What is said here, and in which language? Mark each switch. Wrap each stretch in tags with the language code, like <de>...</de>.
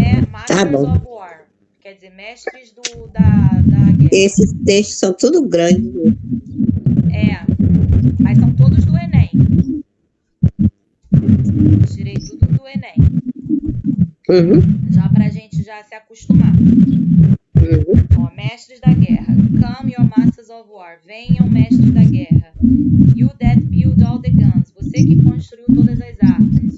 <pt>Masters of War. Quer dizer, mestres da guerra. Esses textos são tudo grandes. Mas são todos do Enem. Tirei tudo do Enem. Já para a gente já se acostumar. Ó, mestres da guerra.</pt> <en>Come, your masters of war.</en> <pt>Venham, mestres da guerra.</pt> <en>You that build all the guns.</en> <pt>Você que construiu todas as armas.</pt>